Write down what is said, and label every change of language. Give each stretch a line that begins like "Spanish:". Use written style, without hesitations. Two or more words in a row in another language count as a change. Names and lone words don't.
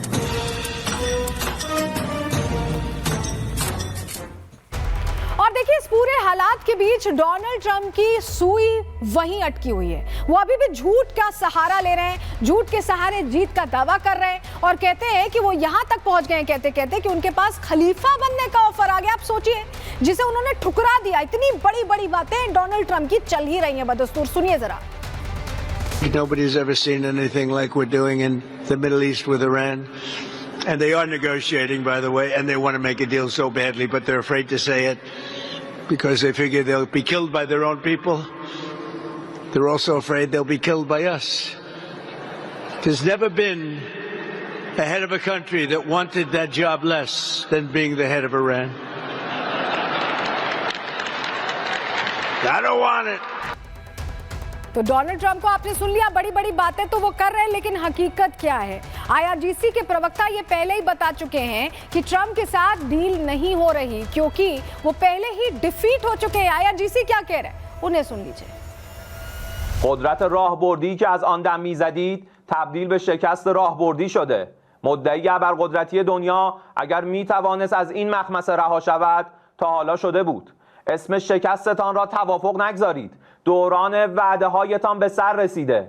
Hindi: और देखिए इस पूरे हालात के बीच डोनाल्ड ट्रंप की सुई वहीं अटकी हुई है। वो अभी भी झूठ का सहारा ले रहे हैं, झूठ के सहारे जीत का दावा कर रहे हैं और कहते हैं कि वो यहां तक पहुंच गए कहते कहते कि उनके पास खलीफा बनने का ऑफर आ गया। आप सोचिए, जिसे उन्होंने ठुकरा दिया। इतनी बड़ी बड़ी बातें डोनाल्ड ट्रंप की चल ही रही हैं बदस्तूर। सुनिए जरा।
English: Nobody's ever seen anything like we're doing in the Middle East with Iran. And they are negotiating, by the way, and they want to make a deal so badly, but they're afraid to say it because they figure they'll be killed by their own people. They're also afraid they'll be killed by us. There's never been a head of a country that wanted that job less than being the head of Iran. I don't want it.
Hindi: तो डोनाल्ड ट्रंप को आपने सुन लिया, बड़ी बड़ी बातें तो वो कर रहे हैं, लेकिन हकीकत क्या है? IRGC के प्रवक्ता ये पहले ही बता चुके हैं कि ट्रंप के साथ डील नहीं हो रही क्योंकि वो पहले ही डिफीट हो चुके हैं। IRGC क्या कह रहे हैं, उन्हें सुन लीजिए।
Persian: قدرت راهبردی که از آن دم میزدید تبدیل به شکست راهبردی شده. مدعی ابرقدرتی دنیا اگر میتوانست از این مخمصه رها شود تا حالا شده بود. اسم شکستتان را توافق نگذارید. دوران وعده هایتان به سر رسیده.